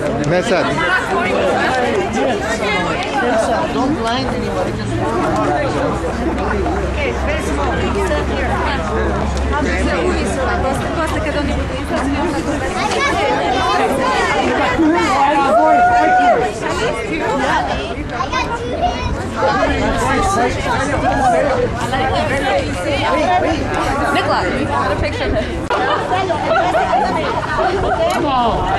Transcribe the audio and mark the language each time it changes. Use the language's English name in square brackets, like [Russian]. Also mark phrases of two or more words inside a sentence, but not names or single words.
[English] Method. Don't blind anybody, just okay, very small. Costa, [Serbian] kad oni budu izlazni, [English] Nicola, got a picture of him. Come on.